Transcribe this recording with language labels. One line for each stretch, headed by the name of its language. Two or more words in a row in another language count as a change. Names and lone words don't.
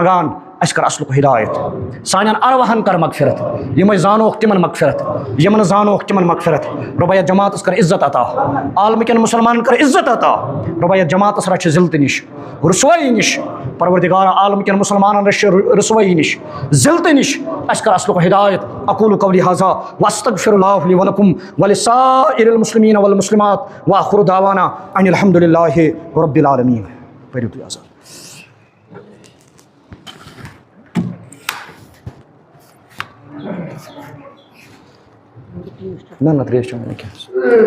Kashmiri: منگان اَسہِ کر اصلُک ہدایت سانٮ۪ن ارواہن کر مغفرت یِم أسۍ زانوکھ تِمن مغفرت یِم نہٕ زانوکھ تِمن مغفرت رۄبا یتھ جماعتس کر عزت عطا عالمہٕ کٮ۪ن مُسلمانن کر عزت عطا رۄبا یتھ جماعتس رچھِ ذلتہٕ نِش رسوٲیی نِش پروردگارا عالمہٕ کٮ۪ن مُسلمانن رچھِ رسوٲیی نِش ذلتہٕ نِش اَسہِ کر اصلُک ہدایت
Arabic: اقول قولی ھذا واستغفر اللہ لی ولکم ولسائر المسلمین والمسلمات وآخر دعوانا ان الحمد للہ رب العالمین.
Kashmiri: پٔرِو تُہۍ آسان. نہ تریش چٮ۪وان کینٛہہ.